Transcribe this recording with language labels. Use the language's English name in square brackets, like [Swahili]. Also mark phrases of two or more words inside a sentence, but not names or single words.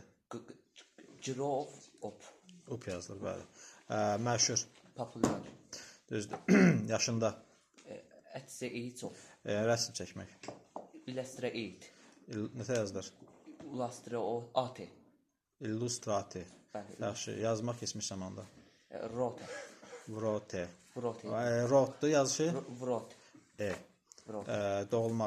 [English] Grow up. [Azerbaijani] Up yazılır, bəli. Məşhur. [English] Popular. [Azerbaijani] Düzdür. Yaşında. [English] At the age of. [Azerbaijani] Rəsm çəkmək. [English] Illustrate. [Azerbaijani] Nətə yazılır? [English] Illustrate. Illustrate. [Azerbaijani] Bəli. Yaxşı, yazmaq keçmiş zamanda. [English] Rote. Vrote. Vrote. [Azerbaijani] Rotdu yazışı. [English] Vrot. E. Vrot. [Azerbaijani] Doğulmaq.